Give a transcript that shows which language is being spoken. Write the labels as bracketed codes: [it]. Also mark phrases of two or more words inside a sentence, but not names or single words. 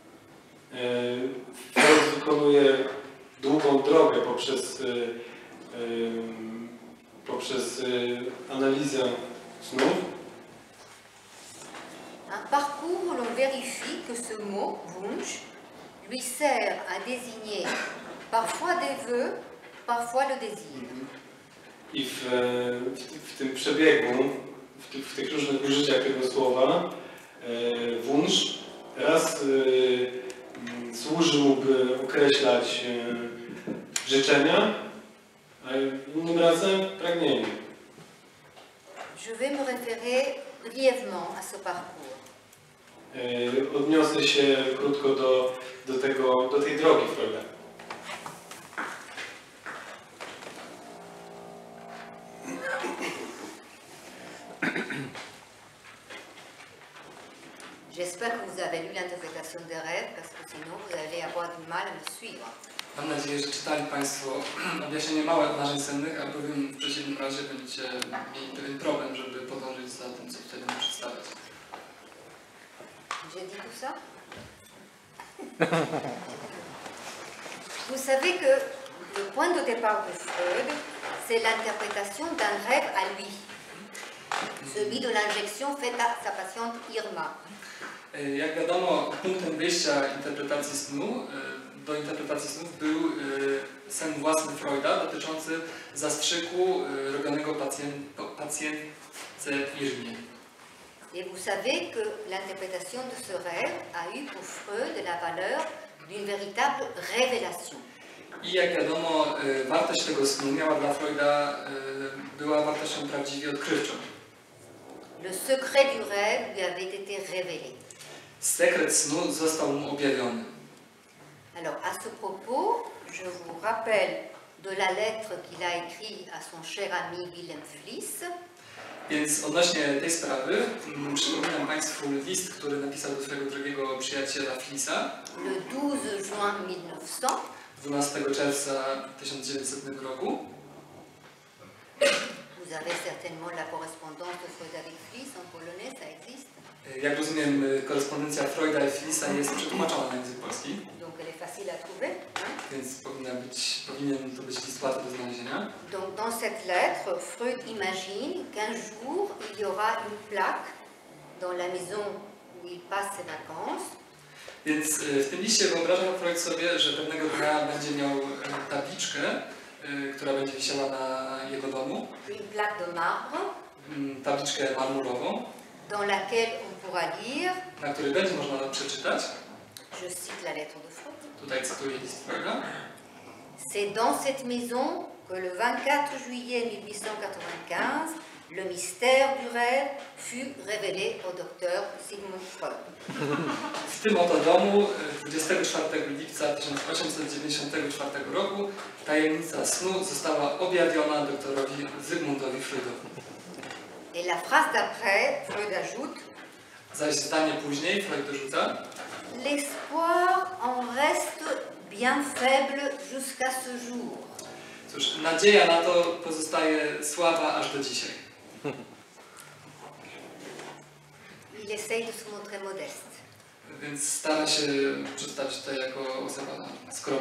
[pl] Freud wykonuje długą drogę poprzez analizę snów. [fr] un parcours où l'on vérifie que ce mot, Wunsch, lui sert à désigner parfois des vœux, parfois le désir. [pl] I w tym przebiegu, w tych różnych użyciach tego słowa, wunsch raz służy mu, by określać życzenia, a innym razem pragnienie. [fr] Je vais me référer brièvement à ce parcours. [pl] Odniosę się krótko do tej drogi Freuda. [fr] J'espère que vous avez lu l'interprétation des rêves, parce que sinon vous allez avoir du mal à me suivre. [pl] Mam nadzieję, że czytali Państwo objaśnienie małe marzeń sennych, albowiem w przeciwnym razie będziecie mieli pewien problem, żeby podążyć za tym, co wtedy mi przedstawiać. [fr] J'ai dit tout ça? Vous savez que le point de départ de Freud, c'est l'interprétation d'un rêve à lui, celui de l'injection faite à sa patiente Irma. [pl] Jak wiadomo, punktem wyjścia interpretacji snu, do interpretacji snów był sen własny Freuda dotyczący zastrzyku robionego pacjentce Irmie. [fr] Et vous savez que l'interprétation de ce rêve a eu pour Freud la valeur d'une véritable révélation. [pl] I jak wiadomo, wartość tego snu miała dla Freuda, była wartością prawdziwie odkrywczą. [fr] Le secret du rêve lui avait été révélé. [pl] Sekret snu został mu objawiony. [fr] Alors, à ce propos, je vous rappelle de la lettre qu'il a écrite à son cher ami Wilhelm Fliess. [pl] Więc odnośnie tej sprawy przypominam Państwu list, który napisał do swojego drogiego przyjaciela Flissa [fr] Le 12 juin 1900. [pl] 12 czerwca 1900 roku. [fr] Vous avez certainement la correspondance de Freud avec Fliess en polonais, ça existe. [pl] Jak rozumiem, korespondencja Freuda i Flissa jest przetłumaczona na język polski. [fr] Donc elle est facile à trouver. Hein? [pl] Więc powinien to być list łatwy do znalezienia. [fr] Donc dans cette lettre, Freud imagine qu'un jour il y aura une plaque dans la maison où il passe ses vacances. [pl] Więc w tym liście wyobraża Freud sobie, że pewnego dnia będzie miał tabliczkę, która będzie wisiała na jego domu. [fr] Une plaque de marbre. [pl] Tabliczkę marmurową, [fr] dans laquelle on pourra lire, [pl] na której będzie można przeczytać. [fr] Je cite la lettre de Freud. [pl] Tutaj cytuję list Freuda. [fr] C'est dans cette maison que le 24 juillet 1895, le mystère du rêve fut révélé au docteur Sigmund Freud. [pl] W tym oto domu 24 lipca 1894 roku tajemnica snu została objawiona doktorowi Zygmuntowi Freudowi. [fr] Et la phrase d'après, Freud ajoute, [pl] Zaś zdanie później Freud dorzuca: [fr] l'espoir en reste bien faible jusqu'à ce jour. [pl] Cóż, nadzieja na to pozostaje słaba aż do dzisiaj. [fr] Il essaye de se montrer modeste. [pl] Więc stara się przedstawić tutaj jako osoba skromna.